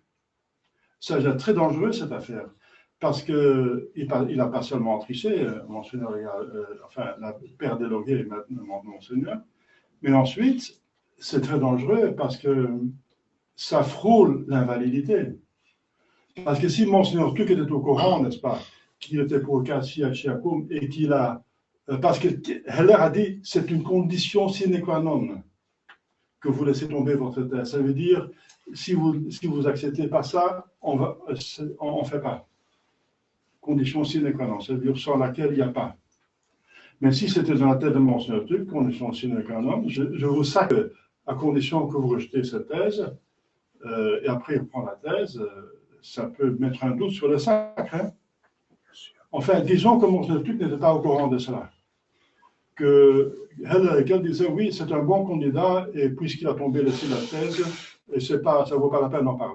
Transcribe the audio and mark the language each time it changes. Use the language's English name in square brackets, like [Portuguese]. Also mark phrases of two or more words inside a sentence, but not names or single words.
[French] Ça, c'est très dangereux, cette affaire, parce qu'il n'a pas seulement triché, Monseigneur, enfin, la père Deslauriers est maintenant Monseigneur, mais ensuite, c'est très dangereux parce que ça frôle l'invalidité. Parce que si Monseigneur Tuc était au courant, n'est-ce pas, qu'il était pour Cassiciacum et qu'il a... Parce que Heller a dit, c'est une condition [Latin] sine qua non [French] que vous laissez tomber votre thèse. Ça veut dire, si vous n'acceptez pas ça, on ne fait pas. Condition [Latin] sine qua non, [French] ça veut dire sans laquelle il n'y a pas. Mais si c'était dans la tête de Monseigneur Tuc, condition [Latin] sine qua non, [French] je vous sacre à condition que vous rejetez cette thèse, et après il prend la thèse, ça peut mettre un doute sur le sacre. Hein. Enfin, disons que Monseigneur Tuc n'était pas au courant de cela. Que Heller disait, oui, c'est un bon candidat, et puisqu'il a tombé laissé la thèse, et ça ne vaut pas la peine d'en parler.